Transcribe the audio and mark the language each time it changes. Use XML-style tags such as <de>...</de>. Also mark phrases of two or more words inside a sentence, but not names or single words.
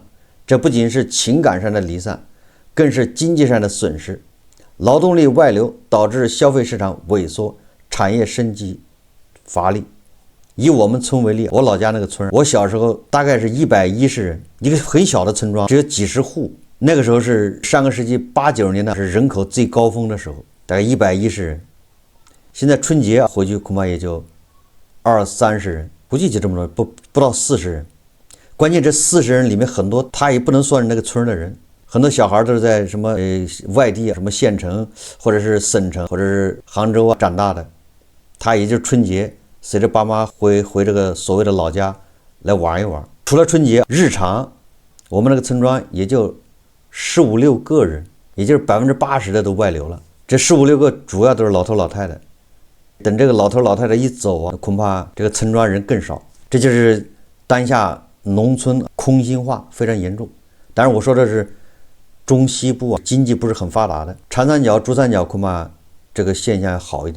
<zh>這不僅是情感上的離散，更是經濟上的損失。勞動力外流導致消費市場萎縮，產業升級乏力。以我們村為例，我老家那個村，我小時候大概是110人，一個很小的村莊，只有幾十戶。那個時候是上個世紀80、90 年代，是人口最高峰的時候，大概110人。現在春節回去恐怕也就20、30人，估計就這麼多，不到40人。關鍵這40人裡面很多他也不能算是那個村的人，很多小孩都是在什麼外地啊，什麼縣城或者是省城或者是杭州啊長大的，他也就是春節隨着爸媽回這個所謂的老家來玩一玩。除了春節，日常我們那個村莊也就15、16個人，也就是80%的都外流了。這15、16 個主要都是老頭老太太。等這個老頭老太太一走啊，恐怕這個村莊人更少。這就是當下農村空心化非常嚴重。當然我說的是中西部啊，經濟不是很發達的，長三角、珠三角恐怕這個現象要好一點。</zh>